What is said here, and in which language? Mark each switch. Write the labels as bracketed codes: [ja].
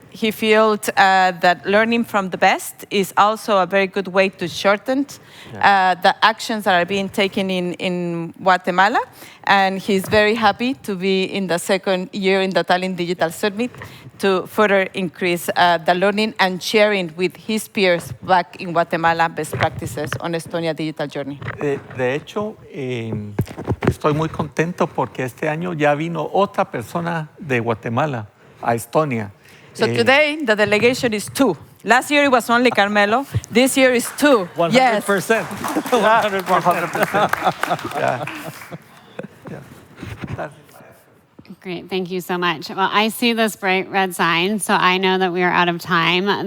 [en] He felt that learning from the best is also a very good way to shorten the actions that are being taken in Guatemala. And he's very happy to be in the second year in the Tallinn Digital Summit to further increase the learning and sharing with his peers back in Guatemala best practices on Estonia digital journey. [es] De hecho, estoy muy contento porque este año ya vino otra persona de Guatemala a Estonia. [en] So today, the delegation is 2. Last year, it was only Carmelo. This year is 2. 100%. Yes. 100%. Yeah. Great, thank you so much. Well, I see this bright red sign, so I know that we are out of time.